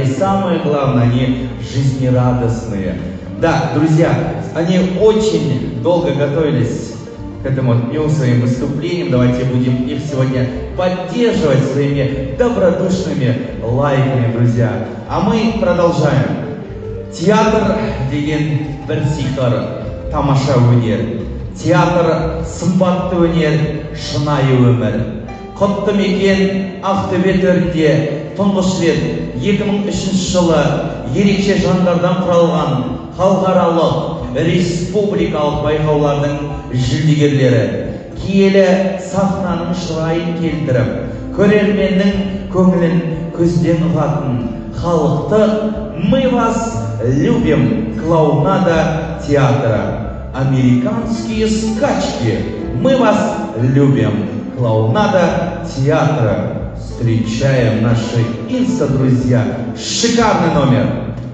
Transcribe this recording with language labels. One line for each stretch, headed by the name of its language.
Russian: И самое главное, они жизнерадостные. Да, друзья, они очень долго готовились к этому дню, своим выступлениям. Давайте будем их сегодня поддерживать своими добродушными лайками, друзья. А мы продолжаем.
Kazakh: Театр деген бір сиқыр, тамаша өнер. Театр сымбатты өнер, шынайы өмір. Құтты мекен Ақтөбе төрінде тұңғыш рет 2003 жылы ерекше жандардан құралған халықаралық республикалық байқаулардың жүлдегерлері киелі сахнаның шырайын келтіріп, көрерменнің көңілін көзден ұғатын халықты
Russian: «Мы вас любим» клоунада театра. Американские скачки. Мы вас любим. клоунада театра. Встречаем наши инста-друзья. Шикарный номер.